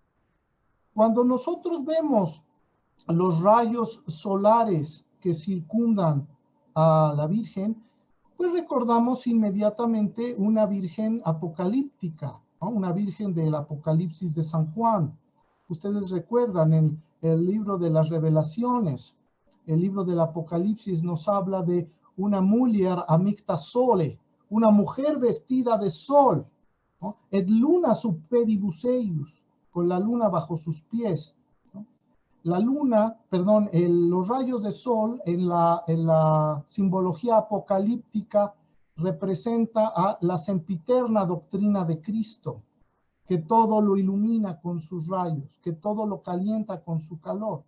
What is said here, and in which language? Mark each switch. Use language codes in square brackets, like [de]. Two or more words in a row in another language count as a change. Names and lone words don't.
[es] Cuando nosotros vemos los rayos solares que circundan a la Virgen, pues recordamos inmediatamente una Virgen apocalíptica, ¿no? Una Virgen del Apocalipsis de San Juan. Ustedes recuerdan en el libro de las Revelaciones, el libro del Apocalipsis nos habla de una mujer [la] amicta sole, [es] una mujer vestida de sol, ¿no? [la] Et luna sub pedibus eius, [es] con la luna bajo sus pies. La luna, perdón, los rayos de sol en la simbología apocalíptica representa a la sempiterna doctrina de Cristo, que todo lo ilumina con sus rayos, que todo lo calienta con su calor.